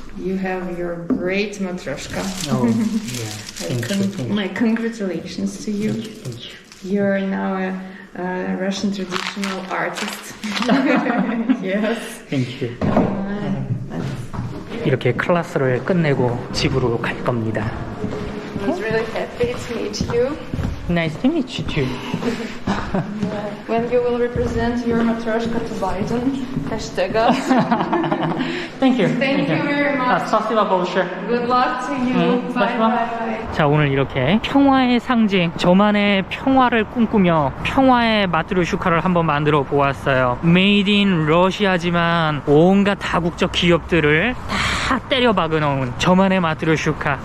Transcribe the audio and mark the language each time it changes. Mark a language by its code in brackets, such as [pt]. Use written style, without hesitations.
[en] You have your great matryoshka. Oh, yeah. Thank you. My congratulations to you. Thank you. You're now a Russian traditional artist. Yes. Thank you. [ko] 이렇게 클래스를 끝내고 집으로 갈 겁니다. [en] I was really happy to meet you. Nice to meet you too. When you will represent your matryoshka to Biden, hashtag us. Thank you. Thank you very much. [ru] 스파시바 большое. [en] Good luck to you. Bye, [ru] 스파시바. [en] bye, bye. [ko] 자, 오늘 이렇게 평화의 상징, 저만의 평화를 꿈꾸며 평화의 마트로슈카를 한번 만들어 보았어요. [en] Made in Russia지만 [ko] 온갖 다국적 기업들을 다 때려 박아 놓은 저만의 마트로슈카.